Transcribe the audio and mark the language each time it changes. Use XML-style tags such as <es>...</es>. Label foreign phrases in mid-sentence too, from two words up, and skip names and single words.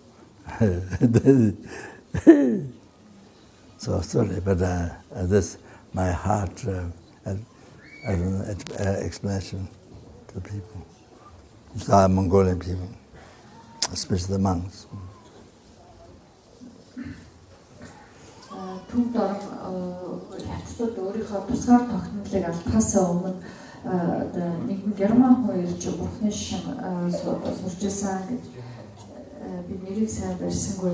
<en>So sorry, but this my heart explanation to the people. It's our Mongolian people, especially the monks.</en> <mn>Түн дор хятадууд өөрийнхөө тусгаар тогтнолыг алдахаасаа өмнө нэгэн герман хүн ирж бурхны шин сурж ирсэн гэж би нэрийг сайн барьсангүй.</mn>